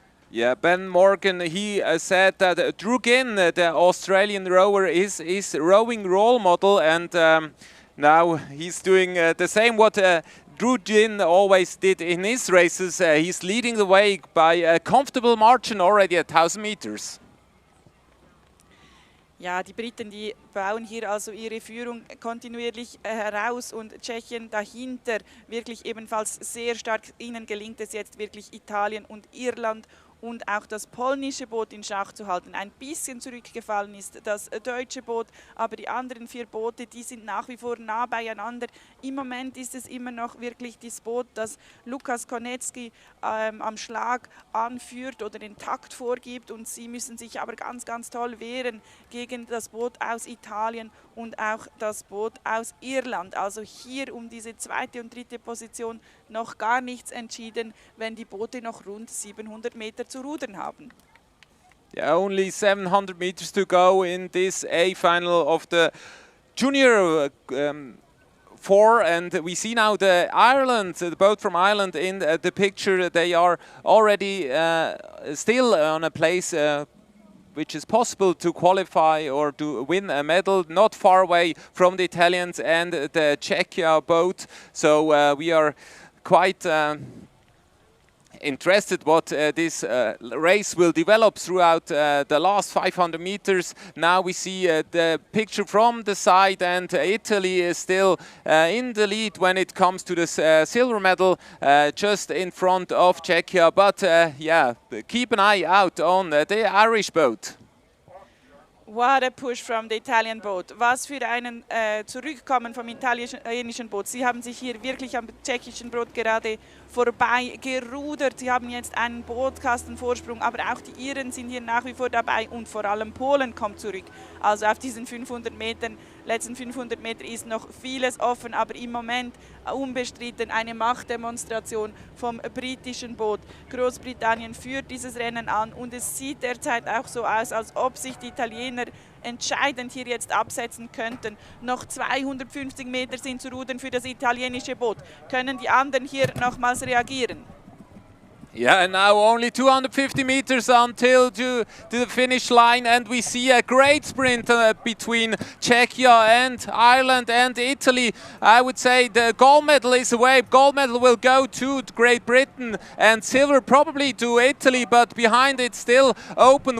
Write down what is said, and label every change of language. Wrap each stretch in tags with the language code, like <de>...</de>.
<en>Yeah, Ben Morgan, he said that Drew Ginn, the Australian rower, is rowing role model, and now he's doing the same what Drew Ginn always did in his races. He's leading the way by a comfortable margin already at 1,000 meters.</en> <de>Ja, die Briten, die bauen hier also ihre Führung kontinuierlich heraus und Tschechien dahinter wirklich ebenfalls sehr stark. Ihnen gelingt es jetzt wirklich Italien und Irland und auch das polnische Boot in Schach zu halten. Ein bisschen zurückgefallen ist das deutsche Boot, aber die anderen 4 Boote, die sind nach wie vor nah beieinander. Im Moment ist es immer noch wirklich das Boot, das Lukas Konecki am Schlag anführt oder den Takt vorgibt, und sie müssen sich aber ganz, ganz toll wehren gegen das Boot aus Italien und auch das Boot aus Irland. Also hier um diese 2. und 3. Position noch gar nichts entschieden, wenn die Boote noch rund 700 Meter zu rudern haben.</de> <en>Yeah, only 700 meters to go in this A final of the junior 4, and we see now the boat from Ireland in the picture. They are already still on a place which is possible to qualify or to win a medal, not far away from the Italians and the Czechia boat. So we are quite interested what this race will develop throughout the last 500 meters. Now we see the picture from the side, and Italy is still in the lead when it comes to the silver medal, just in front of Czechia. But yeah, keep an eye out on the Irish boat. What a push from the Italian boat.</en> <de>Was für ein Zurückkommen vom italienischen Boot. Sie haben sich hier wirklich am tschechischen Boot gerade vorbei gerudert. Sie haben jetzt einen Bootkastenvorsprung, aber auch die Iren sind hier nach wie vor dabei und vor allem Polen kommt zurück. Also auf diesen 500 Metern, letzten 500 Meter ist noch vieles offen, aber im Moment unbestritten eine Machtdemonstration vom britischen Boot. Großbritannien führt dieses Rennen an und es sieht derzeit auch so aus, als ob sich die Italiener entscheidend hier jetzt absetzen könnten. Noch 250 Meter sind zu rudern für das italienische Boot. Können die anderen hier nochmals reagieren?</de> <en>Yeah, and now only 250 meters until to the finish line, and we see a great sprint between Czechia and Ireland and Italy. I would say the gold medal is away. Gold medal will go to Great Britain and silver probably to Italy, but behind it still open.</en>